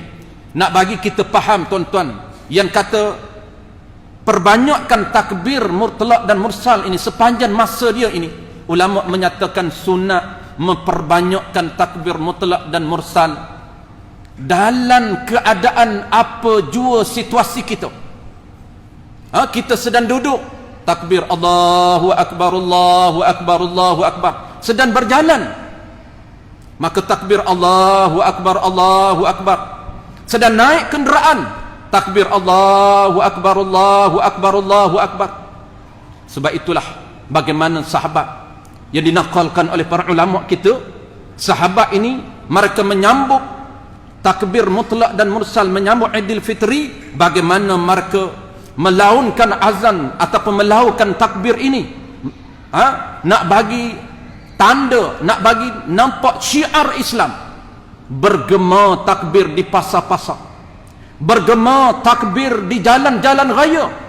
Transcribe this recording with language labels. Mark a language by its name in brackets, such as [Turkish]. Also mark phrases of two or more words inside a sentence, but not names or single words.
[Malay] Nak bagi kita faham tuan-tuan, yang kata perbanyakkan takbir mutlak dan mursal ini sepanjang masa dia ini, ulama menyatakan sunat memperbanyakkan takbir mutlak dan mursal dalam keadaan apa jua situasi kita. Kita sedang duduk, takbir [Arabic] الله أكبر، الله أكبر، الله أكبر. [Malay] Sedang berjalan, maka takbir [Arabic] الله أكبر، الله أكبر. [Malay] Sedang naik kenderaan, takbir [Arabic] الله أكبر، الله أكبر، الله أكبر. [Malay] Sebab itulah bagaimana sahabat yang dinakalkan oleh para ulama kita, sahabat ini mereka menyambut takbir mutlak dan mursal, menyambut Idul Fitri, bagaimana mereka melaunkan azan ataupun melaukan takbir ini, nak bagi tanda, nak bagi nampak syiar Islam. Bergema takbir di pasar-pasar, bergema takbir di jalan-jalan raya.